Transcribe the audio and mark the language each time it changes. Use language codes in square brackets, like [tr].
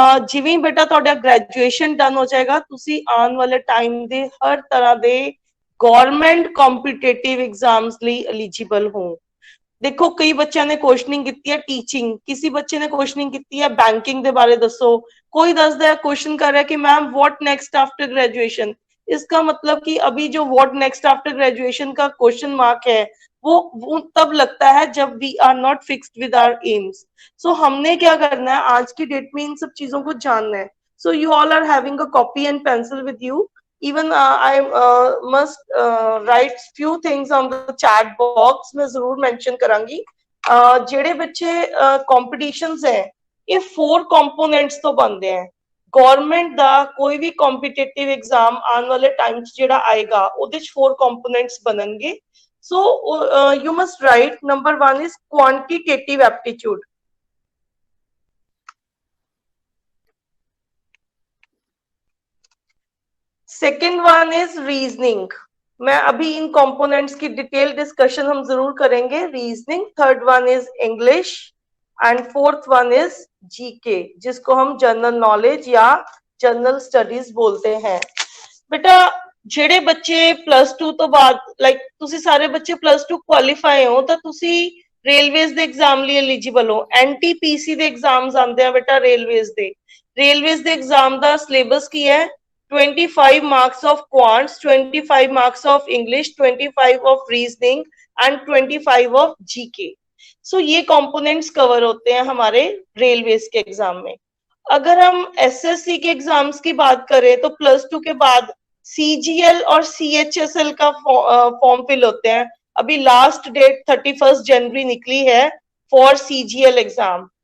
[pa] ਜਿਵੇਂ ਬੇਟਾ ਤੁਹਾਡਾ ਗ੍ਰੈਜੂਏਸ਼ਨ ਡਨ ਹੋ ਜਾਏਗਾ, ਤੁਸੀਂ ਆਉਣ ਵਾਲੇ ਟਾਈਮ ਦੇ ਹਰ ਤਰ੍ਹਾਂ ਦੇ ਗਵਰਨਮੈਂਟ ਕੰਪੀਟੀਟਿਵ ਐਗਜ਼ਾਮਸ ਲਈ ਐਲੀਜੀਬਲ ਹੋ. ਦੇਖੋ ਕਈ ਬੱਚਿਆਂ ਨੇ ਕੁਐਸਚਨਿੰਗ ਕੀਤੀ ਹੈ ਟੀਚਿੰਗ, ਕਿਸੇ ਬੱਚੇ ਨੇ ਕੁਐਸਚਨਿੰਗ ਕੀਤੀ ਹੈ ਬੈਂਕਿੰਗ ਦੇ ਬਾਰੇ ਦੱਸੋ, [hi] कोई दसदा है क्वेश्चन कर रहा है कि ma'am what next after graduation. इसका मतलब कि अभी जो व्हाट नेक्स्ट आफ्टर ग्रेजुएशन का क्वेश्चन मार्क है वो तब लगता है जब [en] We are not fixed with our aims. [hi] सो हमने क्या करना है आज की डेट में इन सब चीजों को जानना है. [en] So you all are having a copy and pencil with you. Even I must write few things on the chat box. [hi] मैं जरूर mention करांगी. [pa] ਜਿਹੜੇ ਬੱਚੇ competitions है ਇਹ 4 ਕੰਪੋਨੈਂਟਸ ਤੋਂ ਬਣਦੇ ਆ. ਗਵਰਨਮੈਂਟ ਦਾ ਕੋਈ ਵੀ ਕੰਪੀਟੀਟਿਵ ਐਗਜ਼ਾਮ ਆਉਣ ਵਾਲੇ ਟਾਈਮ 'ਚ ਜਿਹੜਾ ਆਏਗਾ ਉਹਦੇ 'ਚ 4 ਕੰਪੋਨੈਂਟਸ ਬਣਨਗੇ. [en] So you must write. Number 1 is quantitative aptitude. Second one is reasoning. [hi] मैं अभी इन कंपोनेंट्स की डिटेल डिस्कशन हम जरूर करेंगे. Reasoning. [en] third one is English and fourth one is GK [hi] जिसको हम जनरल नॉलेज या जनरल स्टडीज बोलते हैं. [pa] बेटा ਜਿਹੜੇ ਬੱਚੇ +2 ਤੋਂ ਬਾਅਦ ਲਾਈਕ ਤੁਸੀਂ ਸਾਰੇ ਬੱਚੇ +2 ਕੁਆਲੀਫਾਈ ਹੋ ਤਾਂ ਤੁਸੀਂ ਰੇਲਵੇਜ਼ ਦੇ ਐਗਜ਼ਾਮ ਲਈ ਐਲੀਜੀਬਲ ਹੋ. NTPC ਦੇ ਐਗਜ਼ਾਮਸ ਆਉਂਦੇ ਆ ਬੇਟਾ ਰੇਲਵੇਜ਼ ਦੇ. ਰੇਲਵੇਜ਼ ਦੇ ਐਗਜ਼ਾਮ ਦਾ ਸਿਲੇਬਸ ਕੀ ਹੈ? [en] 25 marks of quants, 25 marks of English, 25 of reasoning and 25 of GK. [hi] So ये components cover होते हैं हमारे रेलवेज के एग्जाम में. अगर हम SSC के एग्जाम्स की बात करें तो +2 के बाद CGL और CHSL का फॉर्म फिल होते हैं. अभी लास्ट डेट 31 जनवरी निकली है फॉर CGL एग्जाम.